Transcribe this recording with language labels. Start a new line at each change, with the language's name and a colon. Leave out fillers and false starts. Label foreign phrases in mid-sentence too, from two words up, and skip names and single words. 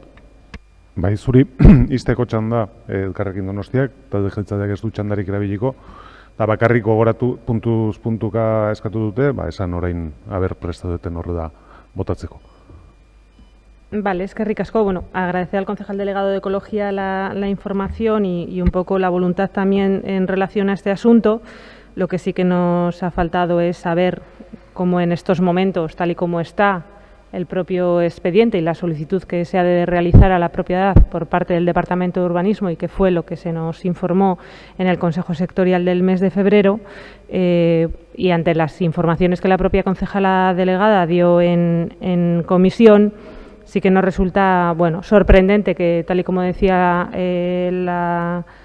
Basque: Bai, zuri, izteko txanda Elkarrekin Donostiak, talde jeltzaleak ez du txandarik erabiliko, eta bakarrik gogoratu puntuz puntuka eskatu dute, esan orain aber prestatu duten horre da botatzeko. Vale, eskerrik asko.
Spanish: Bueno, agradecer al concejal delegado de Ecología la información y un poco la voluntad también en relación a este asunto. Lo que sí que nos ha faltado es saber cómo en estos momentos, tal y como está el propio expediente y la solicitud que se ha de realizar a la propiedad por parte del Departamento de Urbanismo y que fue lo que se nos informó en el Consejo Sectorial del mes de febrero y ante las informaciones que la propia concejala delegada dio en comisión, sí que nos resulta sorprendente que, tal y como decía la